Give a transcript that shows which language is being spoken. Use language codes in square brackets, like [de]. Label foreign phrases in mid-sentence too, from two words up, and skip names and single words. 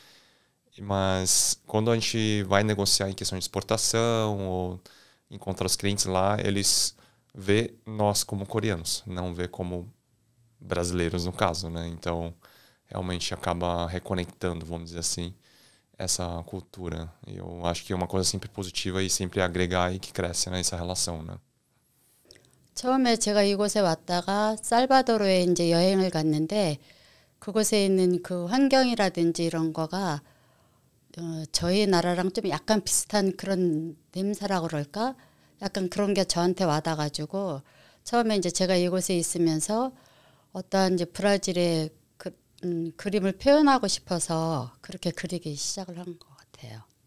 [pt] Mas quando a gente vai negociar em questão de exportação ou encontrar os clientes lá, eles vê nós como coreanos, não vê como brasileiros no caso, né? Então, realmente acaba reconectando, vamos dizer assim, essa cultura. Eu acho que é uma coisa sempre positiva e sempre agregar e que cresce nessa relação, né? [ko] 처음에 제가 이곳에 왔다가 살바도르에 이제 여행을 갔는데 그곳에 있는 그 환경이라든지 이런 거가 저희 나라랑 좀 약간 비슷한 그런 냄새라고 그럴까? 약간 그런 게 저한테 와닿아가지고 처음에 이제 제가 이곳에 있으면서 어떠한 이제 브라질의 그림을 표현하고 싶어서 그렇게 그리기 시작을 한 것 같아요.